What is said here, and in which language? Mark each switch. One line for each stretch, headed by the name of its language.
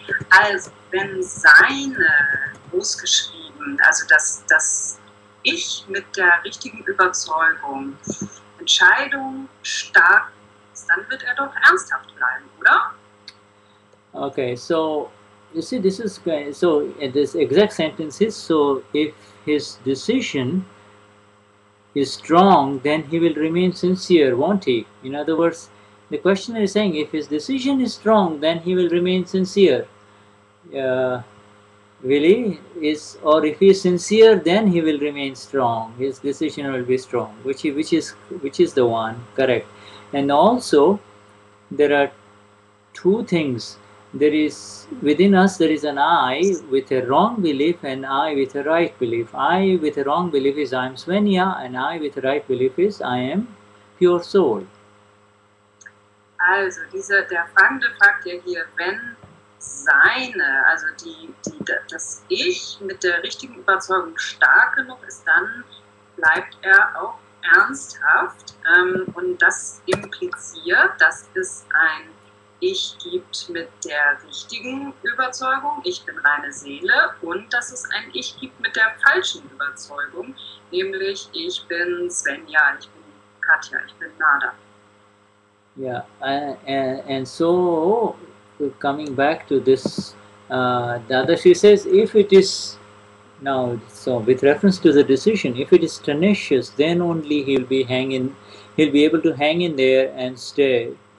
German: Also, wenn seine großgeschrieben, also das Ich mit der richtigen Überzeugung, Entscheidung stark ist, dann wird er doch ernsthaft bleiben, oder?
English: Okay, so you see, this is so this exact sentence is, so if his decision is strong, then he will remain sincere, won't he? In other words, the questioner is saying, if his decision is strong, then he will remain sincere. Really is, or if he is sincere, then he will remain strong. His decision will be strong, which is the one correct. And also, there are two things. There is within us, there is an I with a wrong belief and I with a right belief. I with a wrong belief is I am Svenya, and I with a right belief is I am pure soul.
German: Also, der Fragende fragt ja hier, wenn seine, also das Ich mit der richtigen Überzeugung stark genug ist, dann bleibt er auch ernsthaft. Und das impliziert, dass es ein Ich gibt mit der richtigen Überzeugung, ich bin reine Seele, und dass es ein Ich gibt mit der falschen Überzeugung, nämlich ich bin Svenja, ich bin Katja, ich bin Nada.
English: Yeah, and so coming back to this, Dadashri says, if it is Now, so with reference to the decision, if it is tenacious, then only he'll be able to hang in there and stay.